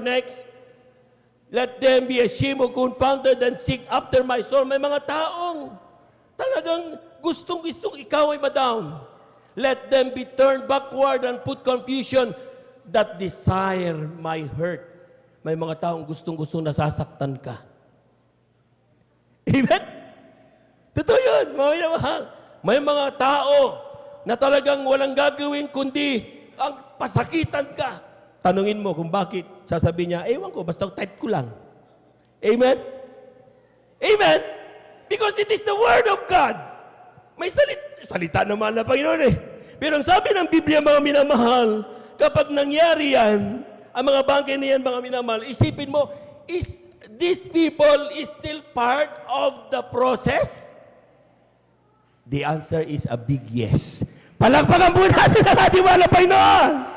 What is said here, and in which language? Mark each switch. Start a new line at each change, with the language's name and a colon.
English: Next, let them be ashamed or confounded and seek after my soul.
Filipino: May mga taong talagang gustong-gustong ikaw ay ma-down.
English: Let them be turned backward and put confusion that desire my hurt.
Filipino: May mga taong gustong-gustong nasasaktan ka. Amen? Totoo yun, mga minamahal. May mga tao na talagang walang gagawin kundi ang pasakitan ka. Tanungin mo kung bakit. Sasabihin niya, ewan ko, basta type ko lang. Amen? Amen?
English: Because it is the Word of God.
Filipino: May salita naman na Panginoon eh. Pero ang sabi ng Biblia, mga minamahal, kapag nangyari yan, ang mga bagay na yan, mga minamahal, isipin mo,
English: is these people is still part of the process? The answer is a big yes.
Filipino: Palakpakan po natin ang ating mahal na Panginoon.